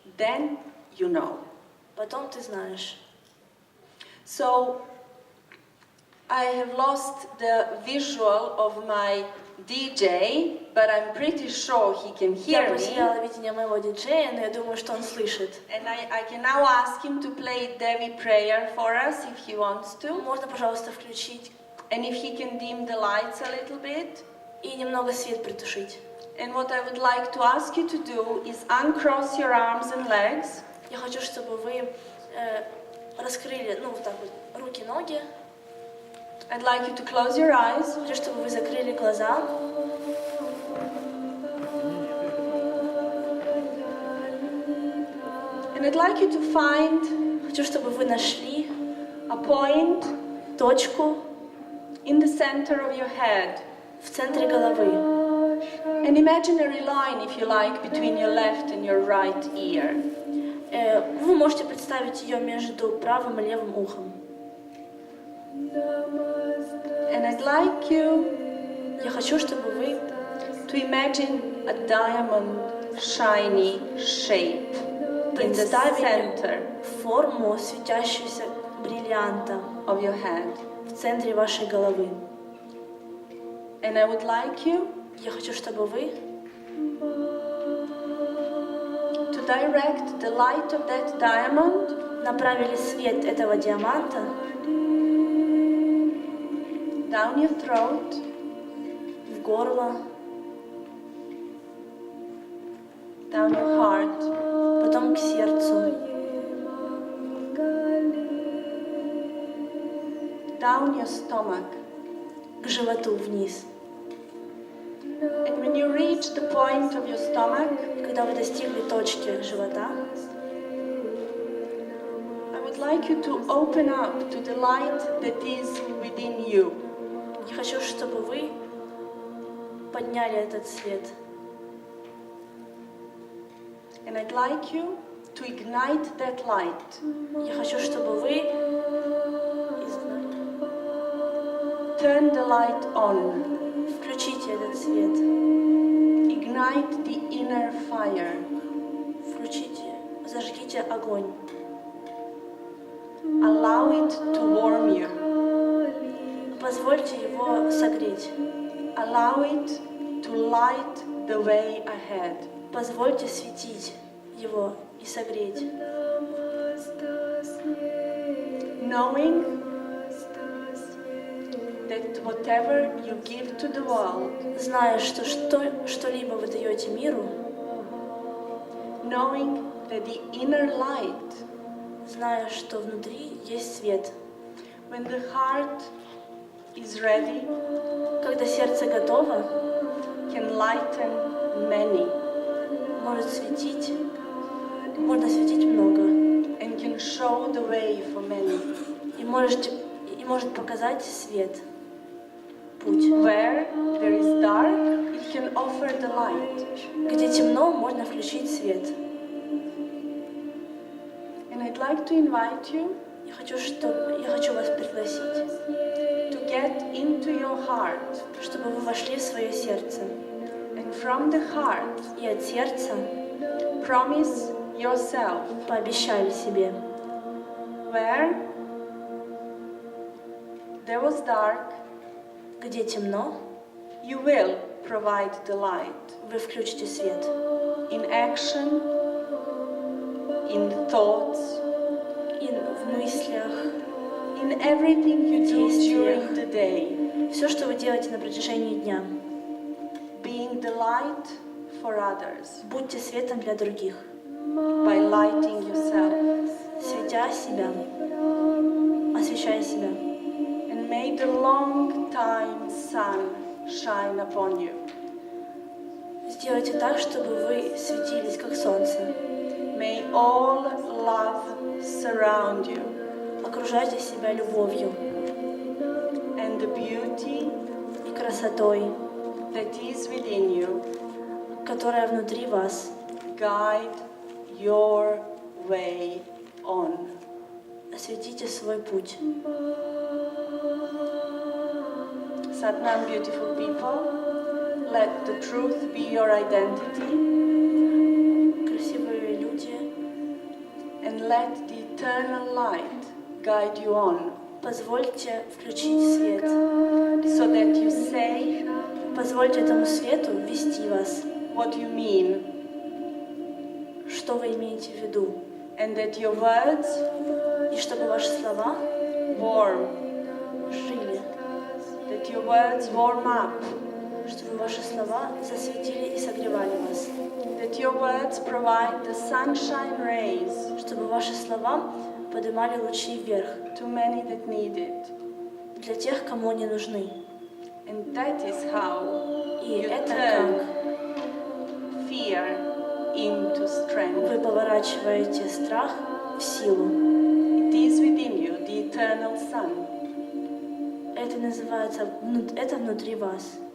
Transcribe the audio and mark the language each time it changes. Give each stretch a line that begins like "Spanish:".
English: Then you know.
Russian: Потом ты знаешь.
English: So I have lost the visual of my DJ, but I'm pretty sure he can
Russian: Я
English: hear me.
Russian: потеряла видение моего диджея, но я думаю, что он слышит.
English: And I can now ask him to play Devi prayer for us if he wants to.
Russian: Можно, пожалуйста, включить
English: And if he can dim the lights a little bit.
Russian: и немного свет притушить.
English: And what I would like to ask you to do is uncross your arms and legs.
Russian: Я хочу, чтобы вы раскрыли, вот так вот, руки, ноги.
English: I'd like you to close your eyes.
Russian: Хочу, чтобы вы закрыли глаза.
English: And I'd like you to find
Russian: Хочу, чтобы вы нашли
English: a point
Russian: точку
English: in the center of your head.
Russian: в центре головы.
English: An imaginary line, if you like, between your left and your right ear.
Russian: Вы можете представить ее между правым и левым ухом.
English: And I'd like you
Russian: Я хочу, чтобы вы
English: to imagine a diamond shiny shape in the
Russian: представили
English: center
Russian: форму светящуюся бриллианта
English: of your head.
Russian: в центре вашей головы.
English: And I would like you
Russian: Я хочу, чтобы вы
English: to direct the light of that diamond
Russian: направили свет этого диаманта
English: down your throat,
Russian: в горло,
English: down your heart,
Russian: потом к сердцу,
English: down your stomach.
Russian: к животу вниз.
English: And when you reach the point of your stomach,
Russian: Когда вы достигли точки живота,
English: I would like you to open up to the light that is within you.
Russian: я хочу, чтобы вы подняли этот свет.
English: And I'd like you to ignite that light.
Russian: Я хочу, чтобы вы
English: Turn the light on.
Russian: включите этот свет,
English: Ignite the inner fire.
Russian: включите, зажгите огонь,
English: Allow it to warm you.
Russian: позвольте его согреть,
English: Allow it to light the way ahead.
Russian: позвольте светить его и согреть,
English: Knowing that whatever you give to the world,
Russian: зная, что что-либо вы даете миру,
English: knowing that the inner light,
Russian: зная, что внутри есть свет.
English: when the heart is ready,
Russian: Когда сердце готово,
English: can lighten many
Russian: может светить, можно светить много,
English: and can show the way for many.
Russian: и может показать свет, путь.
English: Where there is dark, it can offer the light.
Russian: Где темно, можно включить свет.
English: And I'd like to invite you
Russian: Я хочу вас пригласить,
English: to get into your heart,
Russian: чтобы вы вошли в свое сердце.
English: and from the heart,
Russian: И от сердца
English: promise yourself
Russian: пообещали себе,
English: where there was dark,
Russian: где темно,
English: you will provide the light
Russian: вы включите свет.
English: in action, in thoughts,
Russian: И в мыслях,
English: in everything you do
Russian: Действиях.
English: during the day,
Russian: все, что вы делаете на протяжении дня,
English: being the light for others
Russian: будьте светом для других,
English: by lighting yourself.
Russian: светя себя, освещая себя.
English: And may the long time sun shine upon you.
Russian: Сделайте так, чтобы вы светились, как солнце.
English: May all love surround you
Russian: Окружайте себя любовью
English: and the beauty
Russian: и красотой,
English: that is within you
Russian: которая внутри вас.
English: guide your way on.
Russian: Осветите свой путь.
English: Satnam, beautiful people, let the truth be your identity
Russian: Красивые люди,
English: and let the eternal light guide you on,
Russian: позвольте включить свет.
English: so that you say
Russian: Позвольте этому свету вести вас.
English: what you mean
Russian: Что вы имеете в виду?
English: and that your words
Russian: И чтобы ваши слова
English: warm,
Russian: жили,
English: that your words warm up,
Russian: чтобы ваши слова засветили и согревали вас,
English: that your words provide the sunshine rays
Russian: чтобы ваши слова поднимали лучи вверх
English: to many that need it.
Russian: для тех, кому они нужны.
English: And that is how
Russian: И
English: you
Russian: это
English: turn
Russian: как
English: fear into strength.
Russian: вы поворачиваете страх в силу.
English: It is within you, the eternal sun.
Russian: Это называется, это внутри вас.